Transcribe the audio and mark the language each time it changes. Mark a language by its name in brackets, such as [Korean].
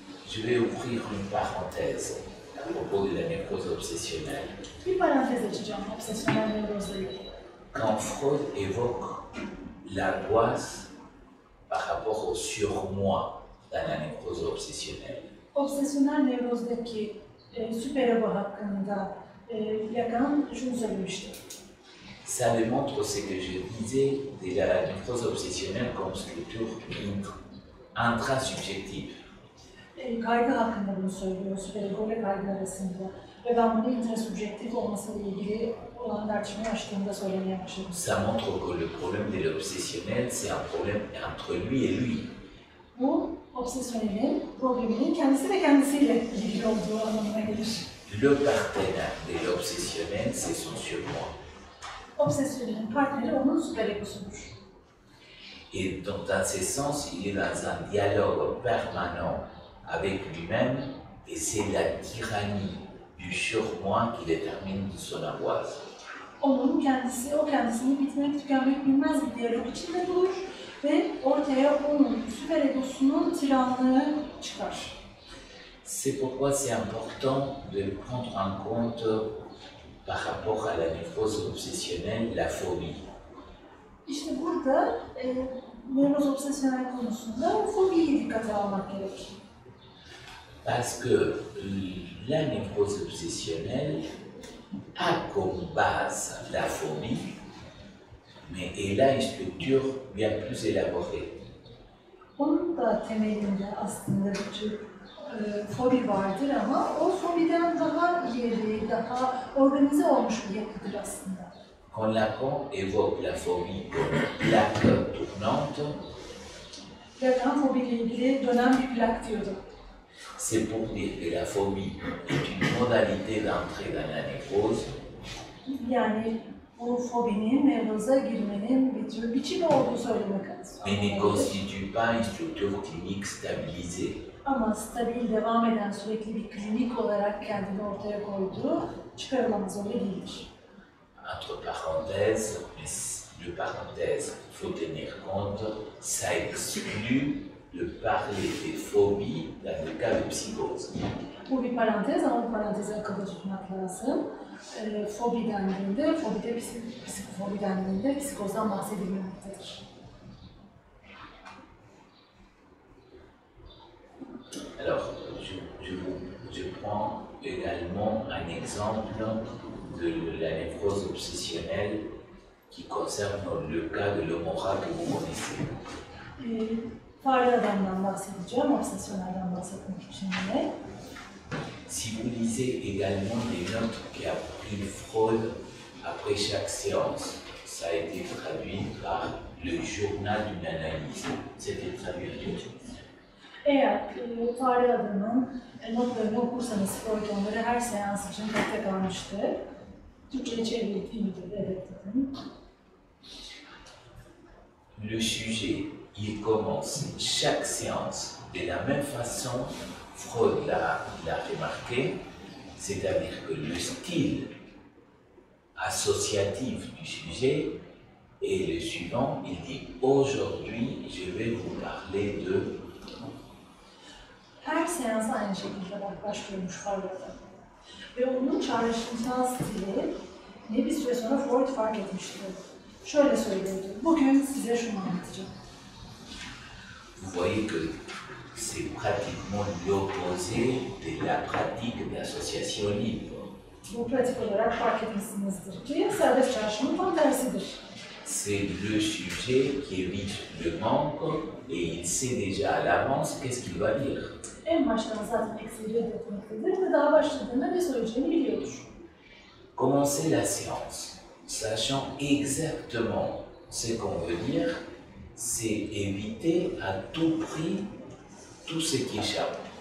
[French] Je vais ouvrir une parenthèse à propos de la névrose obsessionnelle. [Turkish] Bir parantez açacağım obsesyonel nevrozla ilgili. [French] Quand Freud évoque l'angoisse par rapport au surmoi dans la névrose obsessionnelle, [Turkish] Obsesyonel nevrozdaki süperego hakkında Lacan şunu söylemişti. [French] ça démontre ce que je disais de la névrose obsessionnelle comme structure intrasubjective. [Turkish] Kaygı hakkında bunu söylüyor, süperego ile kaygı arasında. Ve ben bunu intrasubjektif olmasıyla ilgili olan tartışmayı açtığımda söylemeye başladım. [French] Ça montre que le problème de l'obsessionnel, c'est un problème entre lui et lui. [Turkish] Bu, obsesyonelin probleminin kendisi ve kendisiyle ilgili olduğu anlamına gelir. [French] Le partenaire de l'obsessionnel, c'est son surmoi. [Turkish] Obsesyonelin partneri onun süperegosudur. [French] Et donc, dans ce sens, il est dans un dialogue permanent avec lui-même et c'est la tyrannie du surmoi qui détermine son angoisse. [Turkish] Onun kendisi, o kendisini bitmek tükenmek bilmez bir diyalog içinde bulur ve ortaya onun süperegosunun tiranlığı çıkar. [French] C'est pourquoi c'est important de prendre en compte, par rapport à la névrose obsessionnelle, la phobie. [Turkish] İşte burada nevroz obsesyonel konusunda fobiyi dikkate almak gerek. [French] Parce que la névrose obsessionnelle a comme base la phobie, mais elle a une structure bien plus élaborée. [Turkish] Onun da temelinde aslında bir tür fobi vardır ama o fobiden daha ileri, daha organize olmuş bir yapıdır aslında. [French] Quand Lacan évoque la phobie comme plaque tournante, [Turkish] Lacan fobiyle ilgili dönen bir plak diyordu. [French] c'est pour dire que la phobie est une modalité d'entrée dans la névrose, [Turkish] Yani bu fobinin nevroza girmenin bir tür biçimi olduğu söylemek [French] mais ne constitue pas une structure clinique stabilisée. [Turkish] Ama stabil, devam eden sürekli bir klinik olarak kendini ortaya koyduğu çıkarılamaz, öyle değildir. [French] Entre parenthèses, mais le parenthèse, il faut tenir compte, ça exclut de parler des phobies dans le cas de psychose. [Turkish] Bu bir parantez ama bu parantezi akılda tutmak lazım. Fobi dendiğinde, fobide psikofobi dendiğinde psikozdan bahsedilmemektedir. [French] Alors, je prends également un exemple de la névrose obsessionnelle qui concerne le cas de l'homorat que vous connaissez. [Turkish] Fare adamdan bahsedeceğim, obsesyonelden bahsetmek için yine. [French] Si vous lisez également les notes qu'a pris Freud après chaque séance, ça a été traduit par le journal d'une analyse. C'était traduit en Türkçe. [Turkish] Eğer fare adamın notlarını okursanız Freud onları her seans için tek tek almıştı. Türkçe'ye çevrildiği midir? Evet dedim. [French] Le sujet, il commence chaque séance de la même façon. Freud l'a remarqué, c'est-à-dire que le style associatif du sujet est le suivant. Il dit aujourd'hui, je vais vous parler de. [Turkish] Her seansa aynı şekilde başlıyormuş Freud'da. Ve onun çağrışımsal stili bir süre sonra Freud fark etmişti. Şöyle söylüyordu, bugün size şunu anlatacağım. [French] Vous voyez que c'est pratiquement l'opposé de la pratique d'association libre. [Turkish] Bu pratik olarak fark etmişsinizdir ki serbest çağrışımın tam tersidir. [French] C'est le sujet qui évite le manque et il sait déjà à l'avance qu'est-ce qu'il va dire. [Turkish] En baştan zaten eksiği reddetmektedir ve daha başladığında ne söyleyeceğini biliyordur. [French] Commencez la séance, sachant exactement ce qu'on veut dire, c'est éviter à tout prix tout ce qui échappe.